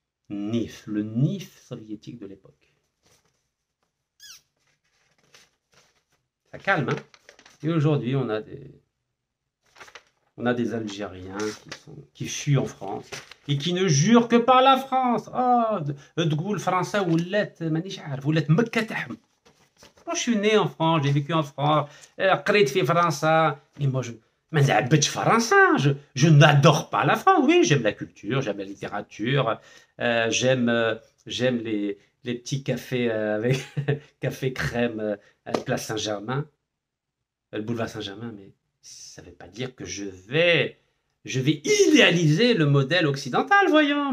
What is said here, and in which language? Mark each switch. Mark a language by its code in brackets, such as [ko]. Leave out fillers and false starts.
[fr] NIF, le NIF soviétique de l'époque. Ça calme, hein? Et aujourd'hui, on a des Algériens qui fuient en France et qui ne jurent que par la France. [ar] Oh, تقول فرنسا ولات مانيش عارف ولات مكة تحم. [fr] Moi, je suis né en France, j'ai vécu en France, [ar] قريت في فرنسا. [fr] Mais moi, [ar] ما نعبدش فرنسا. [fr] Je n'adore pas la France. Oui, j'aime la culture, j'aime la littérature, j'aime les petits cafés avec café crème place Saint-Germain, le boulevard Saint-Germain, mais ça ne veut pas dire que je vais idéaliser le modèle occidental, voyons.